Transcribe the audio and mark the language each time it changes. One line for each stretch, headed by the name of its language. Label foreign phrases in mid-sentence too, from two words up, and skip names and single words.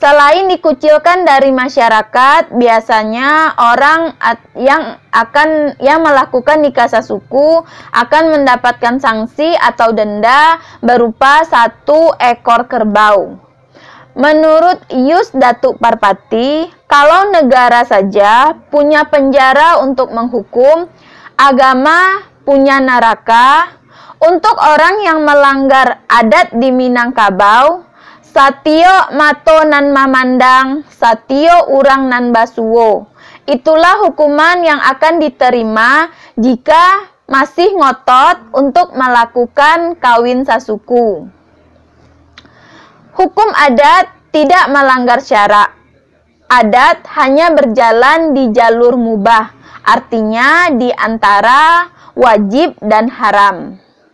Indonesian: Selain dikucilkan dari masyarakat, biasanya orang yang melakukan nikah sasuku akan mendapatkan sanksi atau denda berupa 1 ekor kerbau. Menurut Yus Datuk Parpati, kalau negara saja punya penjara untuk menghukum, agama punya neraka. Untuk orang yang melanggar adat di Minangkabau,
Minangkabau: satio mato nan mamandang, satio urang nan basuwo.
Indonesian: Itulah hukuman yang akan diterima jika masih ngotot untuk melakukan kawin sasuku. Hukum adat tidak melanggar syarak. Adat hanya berjalan di jalur mubah, artinya di antara wajib dan haram.